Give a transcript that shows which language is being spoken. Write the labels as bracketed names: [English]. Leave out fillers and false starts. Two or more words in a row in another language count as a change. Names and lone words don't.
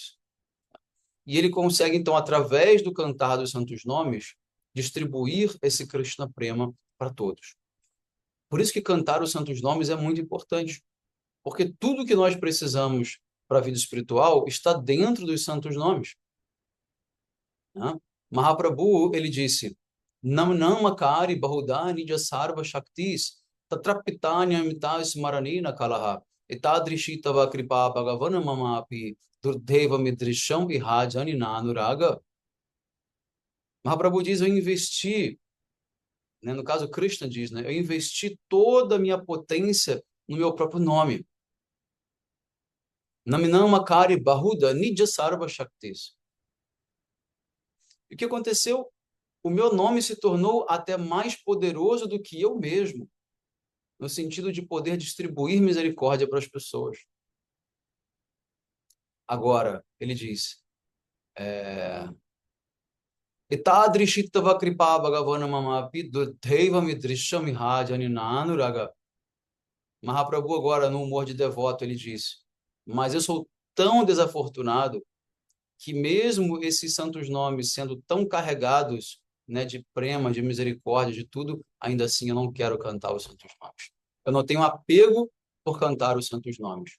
[Portuguese] E ele consegue, então, através do cantar dos santos nomes, distribuir esse Krishna Prema para todos. Por isso que cantar os santos nomes é muito importante, porque tudo que nós precisamos para a vida espiritual está dentro dos santos nomes, né? Mahaprabhu, ele disse, [Sanskrit] नाम्नामकारि बहुधा निज सर्व शक्तिस् तत्रार्पिता नियमितः स्मरणे न कालः एतादृशी तव कृपा भगवन् ममापि दुर्दैवम् ईदृशम् इहाजनि नानुरागः. [Portuguese] Mahaprabhu diz, eu investi, né, no caso Krishna diz, né, eu investi toda a minha potência no meu próprio nome. [Sanskrit] नाम्नामकारि बहुधा निज सर्व शक्तिस्. [Portuguese] E o que aconteceu? O meu nome se tornou até mais poderoso do que eu mesmo, no sentido de poder distribuir misericórdia para as pessoas. Agora, ele diz, [Sanskrit] एतादृशी तव कृपा भगवन् ममापि दुर्दैवम् ईदृशम् इहाजनि नानुरागः. [Portuguese] Mahaprabhu agora, no humor de devoto, ele diz, mas eu sou tão desafortunado que mesmo esses santos nomes sendo tão carregados, né, de prema, de misericórdia, de tudo, ainda assim eu não quero cantar os santos nomes. Eu não tenho apego por cantar os santos nomes.